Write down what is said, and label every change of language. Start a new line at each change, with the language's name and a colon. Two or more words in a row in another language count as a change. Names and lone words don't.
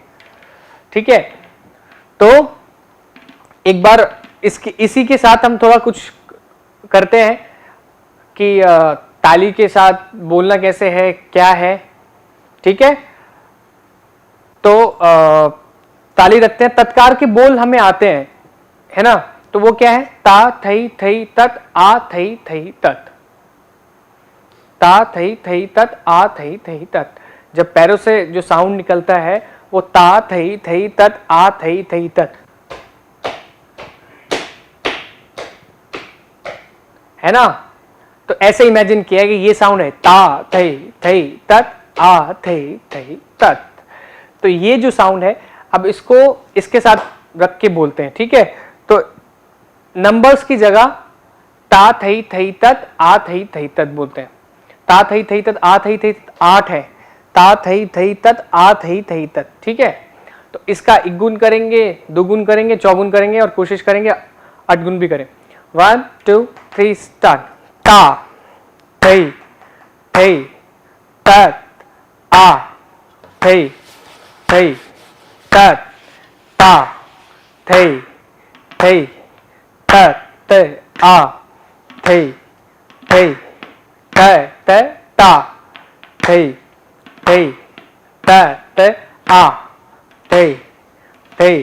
Hindi: ठीक है, तो एक बार इसी के साथ हम थोड़ा कुछ करते हैं कि ताली के साथ बोलना कैसे है, क्या है। ठीक है, तो ताली रखते हैं, तत्कार के बोल हमें आते हैं, है ना। तो वो क्या है, ता थई थई तत आ थई थई तत, ता थई थई तत आ थई थई तत। जब पैरों से जो साउंड निकलता है वो ता थई थई तत आ थई थई तत, है ना। तो ऐसे इमेजिन किया कि ये साउंड है ता थई थई तत आ थई थई तत। तो ये जो साउंड है, अब इसको इसके साथ रख के बोलते हैं। ठीक है, तो नंबर्स की जगह ता थई थई तत आ थई थई तत बोलते हैं। ता थई थई तत आ थई थई तत 8 है, ता थई थई तत आ थई थई तत। ठीक है, तो इसका एक गुण करेंगे, दो गुण करेंगे, चौगुन करेंगे और कोशिश करेंगे 8 गुण भी करें। 1 2 3 स्टार्ट। ता थई थई तत आ थई थई तत ता थई थई तत आ थई थई तत ता थई थई तत आ थई थई।